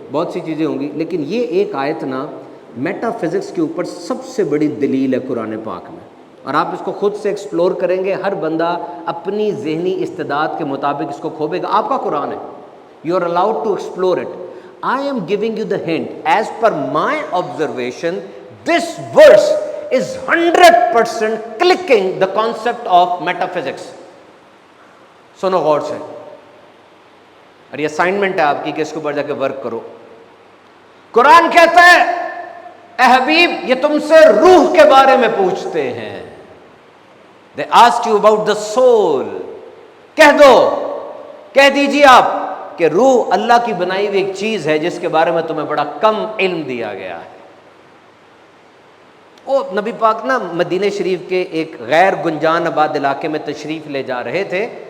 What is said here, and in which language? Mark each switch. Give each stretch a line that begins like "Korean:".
Urdu: بہت سی چیزیں ہوں گی, لیکن یہ ایک آیت نا میٹا فزکس کے اوپر سب سے بڑی دلیل ہے قرآن پاک میں, اور آپ اس کو خود سے ایکسپلور کریں گے. ہر بندہ اپنی ذہنی استعداد کے مطابق اس کو کھوبے گا. آپ کا قرآن ہے,
English: You are allowed to explore it. I am giving you the hint. As per my observation, this verse is 100% clicking the concept of metaphysics.
Urdu: سنو غور سے, اور یہ اسائنمنٹ ہے آپ کی کہ اس کے اوپر جا کے ورک کرو. قرآن کہتا ہے اے حبیب یہ تم سے روح کے بارے میں پوچھتے ہیں.
English: They asked you about the soul.
Urdu: کہہ دو, کہہ دیجیے آپ کہ روح اللہ کی بنائی ہوئی ایک چیز ہے جس کے بارے میں تمہیں بڑا کم علم دیا گیا ہے. وہ نبی پاک نا مدینہ شریف کے ایک غیر گنجان آباد علاقے میں تشریف لے جا رہے تھے.